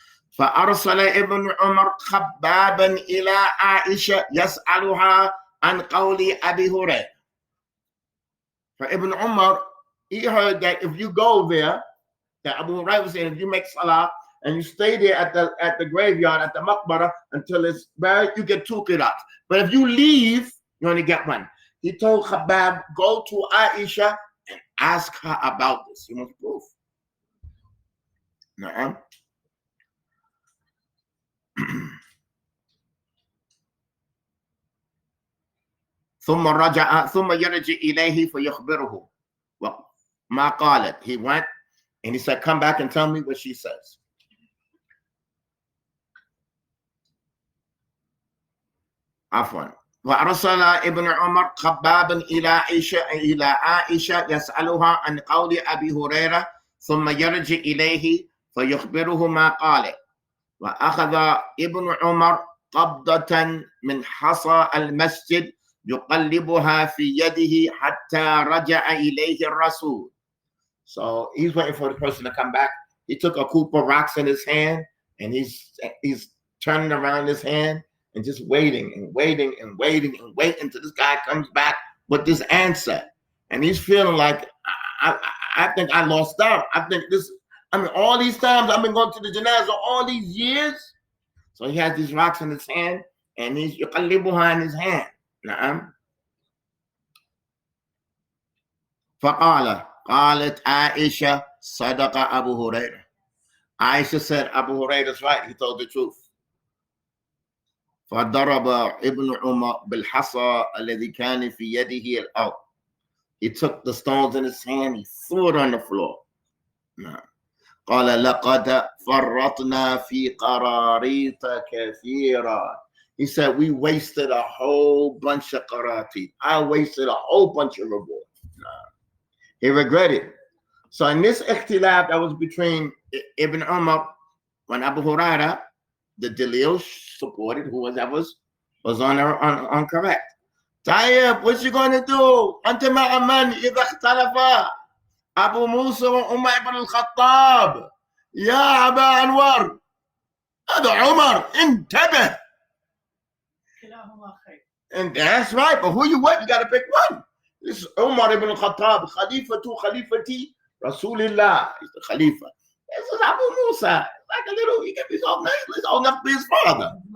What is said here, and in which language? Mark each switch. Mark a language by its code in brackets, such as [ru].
[ar] فأرسل ابن عمر خبابا إلى عائشة يسألها عن قول أبي هريرة. [en] For Ibn Umar, he heard that if you go there, that Abu Hurairah was saying, if you make salah and you stay there at the graveyard, at the maqbara until it's buried, you get 2 qiraats. But if you leave, you only get 1. He told Khabbab, go to Aisha and ask her about this. He wants proof. [ar] نعم. ثم يرجع إليه فيخبره ما قالت. [en] He went and he said, come back and tell me what she says. [ar] عفوا. وأرسل ابن عمر خبابا إلى عائشة يسألها عن قول أبي هريرة ثم يرجع إليه فيخبره ما قال. وأخذ ابن عمر قبضة من حصى المسجد يقلبها في يده حتى رجع إليه الرسول. [en] So he's waiting for the person to come back. He took a coop of rocks in his hand and he's turning around his hand and just waiting until this guy comes back with this answer. And he's feeling like, I think I lost out. All these times I've been going to the janazah all these years. So he has these rocks in his hand and he's [ar] يقلبها [en] in his hand. [ar] نعم. قالت عائشة صدق أبو هريرة. [en] Aisha said, Abu Hurairah is right. He told the truth. [ar] فضرب ابن عمر بالحصى الذي كان في يده الأرض. [en] He took the stones in his hand, he threw it on the floor. [ar] نعم. قال لقد فرطنا في قراريط كثيرا. [en] He said, we wasted a whole bunch of qaratit. I wasted a whole bunch of reward. He regretted. So in this ikhtilaf that was between Ibn Umar and Abu Hurairah, the Dalil supported whoever was on correct. Tayyib, what you going to do? [ar] أنت مع من إذا اختلفا أبو موسى وعمر بن الخطاب يا أبا أنور. هذا عمر انتبه. [en] And that's right, but who you with? You got to pick one. This is Umar ibn al-Khattab, Khalifati, Rasulullah. He's the Khalifa. This is Abu Musa. Like a little, he gave his own name. He's old enough to be his father.